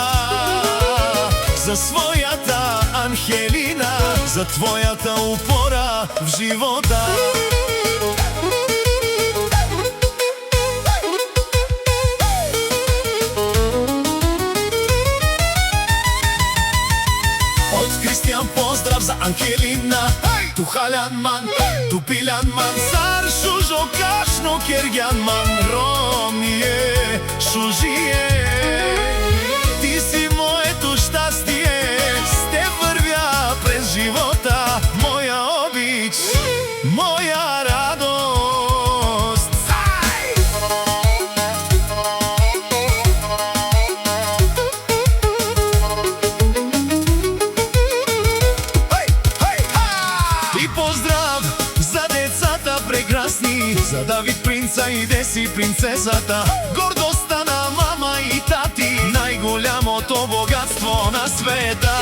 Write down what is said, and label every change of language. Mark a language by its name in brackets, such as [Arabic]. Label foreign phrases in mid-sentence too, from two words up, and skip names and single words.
[Bulgarian] За своята Анхелина, за твоята упора в живота. Кристиян поздрав за Анхелина, [Romany] ту халян ман, ту пилян ман, цар шужо кашно кергян ман, ромие шужие. [Bulgarian] Ти си моето щастие, с те вървя през живота, моя обич, моя радост. И поздрав за децата прекрасни, за Давид принца и Деси принцесата, гордостта на мама и тати, най-голямото богатство на света.